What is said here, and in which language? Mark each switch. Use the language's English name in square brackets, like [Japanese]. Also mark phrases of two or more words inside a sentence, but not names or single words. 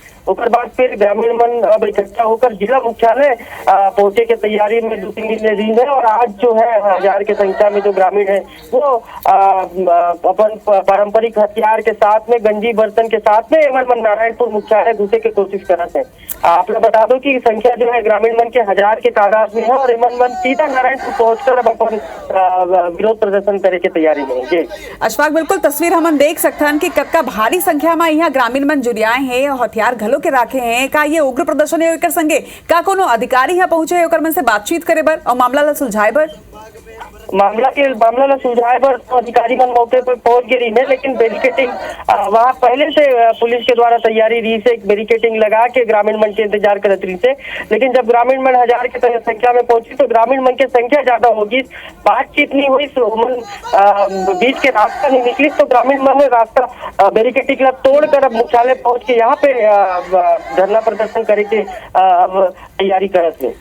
[Chhattisgarhi] ओकर बाद फिर ग्रामीण मन अब इकट्ठा होकर जिला मुख्यालय पहुंचे के तैयारी में 2-3 दिन है और आज जो है 1000 की संख्या में जो ग्रामीण है वो अपन पारंपरिक हथियार के साथ में गंजी बर्तन के साथ में मन नारायणपुर मुख्यालय घुसे की कोशिश करते हैं। आप लोग बता दो कि संख्या जो है ग्रामीण मन के 1000 के तादाद में है और मन सीधा नारायणपुर पहुंचकर अब अपन विरोध प्रदर्शन करे की तैयारी में है। अशफाक, बिल्कुल तस्वीर हम देख सकते हैं कि कक्का भारी संख्या में यहाँ ग्रामीण मन जुड़ियाए हैं और हथियार घलो के राखे हैं। का ये उग्र प्रदर्शन है एकर संगे का कोनो अधिकारी यहाँ पहुंचे है ओकर मन से बातचीत करे बर और मामला ला सुलझाए बर? मामला ला सुलझाए पर अधिकारी मन मौके पर पहुंच गए रही है, लेकिन बैरिकेटिंग वहाँ पहले से पुलिस के द्वारा तैयारी रही से बैरिकेटिंग लगा के ग्रामीण मन के इंतजार करत रही से। लेकिन जब ग्रामीण मन 1000 की संख्या में पहुंची तो ग्रामीण मन की संख्या ज्यादा होगी, बातचीत नहीं हुई, बीच के रास्ता नहीं निकली, तो ग्रामीण मन ने रास्ता बैरिकेटिंग तोड़कर अब मुख्यालय पहुंच के यहाँ पे धरना प्रदर्शन करे के तैयारी करत है।